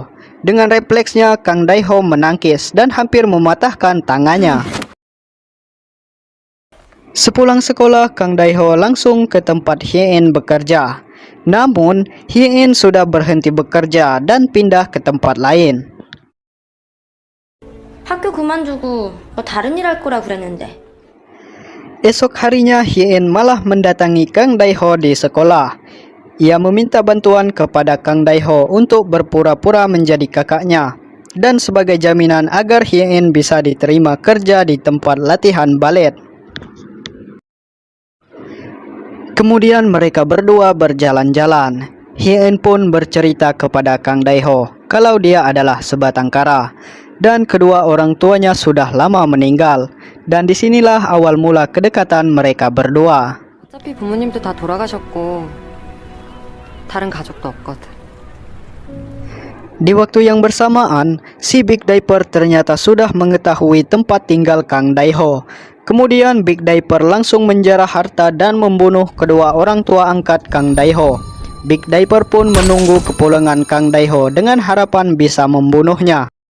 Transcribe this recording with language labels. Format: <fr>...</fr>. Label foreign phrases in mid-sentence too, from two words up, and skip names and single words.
<id>Dengan refleksnya, Kang Daiho menangkis dan hampir mematahkan tangannya. Sepulang sekolah, Kang Daiho langsung ke tempat Hien bekerja. Namun, Hien sudah berhenti bekerja dan pindah ke tempat lain.</id> <ko>학교 그만두고 뭐 다른 일 할 거라 그랬는데.</ko> <id>Esok harinya Hien malah mendatangi Kang Daiho di sekolah. Ia meminta bantuan kepada Kang Daiho untuk berpura-pura menjadi kakaknya dan sebagai jaminan agar Hien bisa diterima kerja di tempat latihan balet. Kemudian mereka berdua berjalan-jalan. Hien pun bercerita kepada Kang Daiho kalau dia adalah sebatang kara dan kedua orang tuanya sudah lama meninggal. Dan disinilah awal mula kedekatan mereka berdua.</id> <ko>어차피 부모님도 다 돌아가셨고 다른 가족도 없거든.</ko> <id>Di waktu yang bersamaan, si Big Diaper ternyata sudah mengetahui tempat tinggal Kang Daiho. Kemudian Big Diaper langsung menjarah harta dan membunuh kedua orang tua angkat Kang Daiho. Big Diaper pun menunggu kepulangan Kang Daiho dengan harapan bisa membunuhnya.</id>